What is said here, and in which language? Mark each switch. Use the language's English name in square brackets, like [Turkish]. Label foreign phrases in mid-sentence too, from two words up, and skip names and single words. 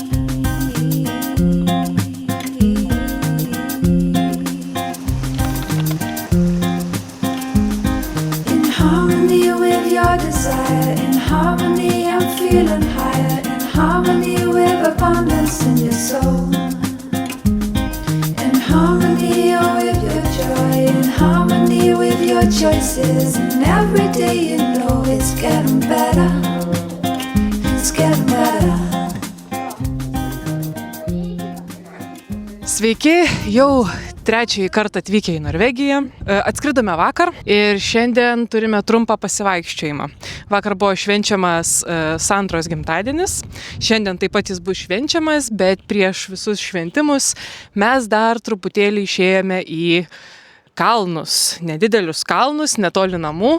[English] In harmony with your desire, in harmony I'm feeling higher, in harmony with abundance in your soul. In harmony with your joy, in harmony with your choices, and every day you know it's getting better. It's getting better. [Lithuanian] Sveiki, jau trečiąjį kartą atvykę į Norvegiją. Atskridome vakar ir šiandien turime trumpą pasivaikščiojimą. Vakar buvo švenčiamas Sandros gimtadienis, šiandien taip pat jis bus švenčiamas, bet prieš visus šventimus mes dar truputėlį išėjome į kalnus, nedidelius kalnus, netoli namų.